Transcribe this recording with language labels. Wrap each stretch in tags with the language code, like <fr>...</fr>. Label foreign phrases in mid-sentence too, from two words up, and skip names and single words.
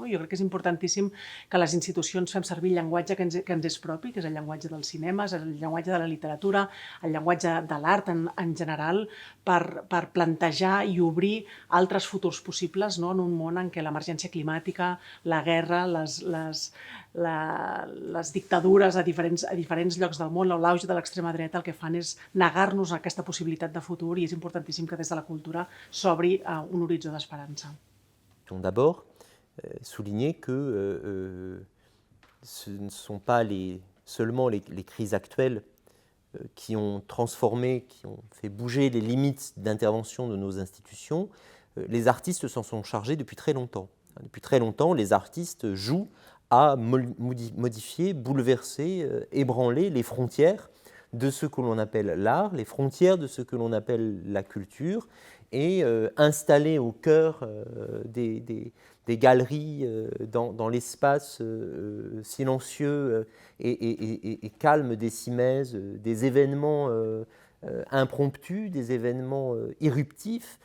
<ca>Jo crec que és importantíssim que les institucions fem servir el llenguatge que ens és propi, que és el llenguatge del cinema, és el llenguatge de la literatura, el llenguatge de l'art en general, per plantejar i obrir altres futurs possibles, no? En un món en què l'emergència climàtica, la guerra, les dictadures a diferents llocs del món, l'auge de l'extrema dreta, el que fan és negar-nos aquesta possibilitat de futur, i és importantíssim que des de la cultura s'obri un horitzó d'esperança.</ca> <fr>D'abord, souligner que ce ne sont pas seulement les crises actuelles qui ont transformé, qui ont fait bouger les limites d'intervention de nos institutions. Les artistes s'en sont chargés depuis très longtemps. Depuis très longtemps, les artistes jouent à modifier, bouleverser, ébranler les frontières de ce que l'on appelle l'art, les frontières de ce que l'on appelle la culture, et installer au cœur des galeries, dans l'espace silencieux et calme des Cimaises, des événements impromptus, des événements irruptifs.</fr>